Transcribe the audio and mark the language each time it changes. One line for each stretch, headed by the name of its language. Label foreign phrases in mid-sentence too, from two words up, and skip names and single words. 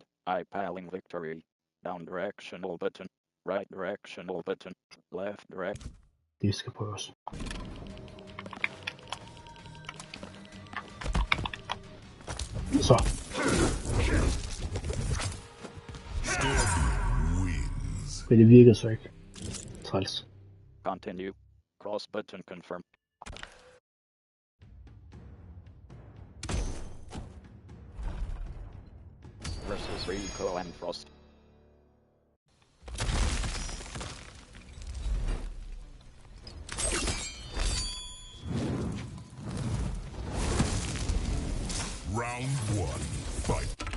English: Eye paling victory. Down directional button. Right directional button. Left direct.
Danish: Det skal prøves. Så.
English: Scorpion wins.
Danish: Men det virkede så ikke. Træls.
English: Continue. Cross button confirm. Versus Rico and Frost. Round 1, fight!